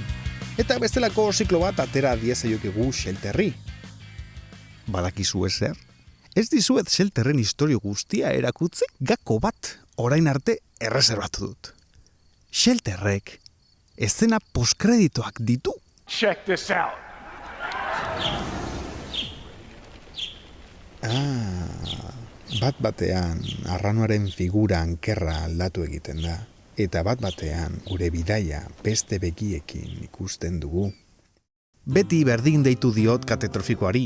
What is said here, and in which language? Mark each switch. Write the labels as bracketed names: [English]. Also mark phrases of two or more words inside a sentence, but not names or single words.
[Basque] Eta bestelako ziklo bat atera diezaiokegu Shelterri. Badakizu ezer? Ez dizuet Shelterren historio guztia erakutzi, gako bat orain arte erreserbatu dut. Shelterrek eszena postkreditoak ditu. [English] Check this out. [Basque] Bat-batean arranoaren figura ankerra aldatu egiten da, eta bat-batean gure bidaia beste begiekin ikusten dugu. Beti berdin deitu diot katetrofikoari.